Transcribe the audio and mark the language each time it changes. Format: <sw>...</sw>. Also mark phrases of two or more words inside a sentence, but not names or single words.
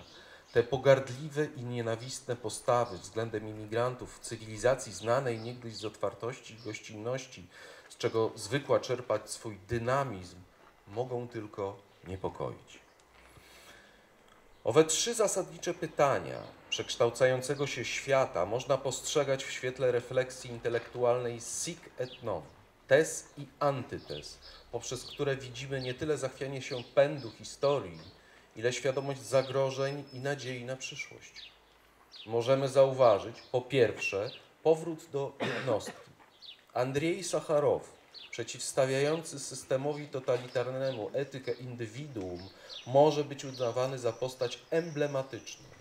<pl>Te pogardliwe i nienawistne postawy względem imigrantów w cywilizacji znanej niegdyś z otwartości i gościnności, z czego zwykła czerpać swój dynamizm, mogą tylko niepokoić. Owe trzy zasadnicze pytania przekształcającego się świata można postrzegać w świetle refleksji intelektualnej</pl> <la>sic et non,</la> <pl>tez i antytez, poprzez które widzimy nie tyle zachwianie się pędu historii, ile świadomość zagrożeń i nadziei na przyszłość. Możemy zauważyć, po pierwsze, powrót do jednostki. Andrzej Sacharow, przeciwstawiający systemowi totalitarnemu etykę indywiduum, może być uznawany za postać emblematyczną.</pl>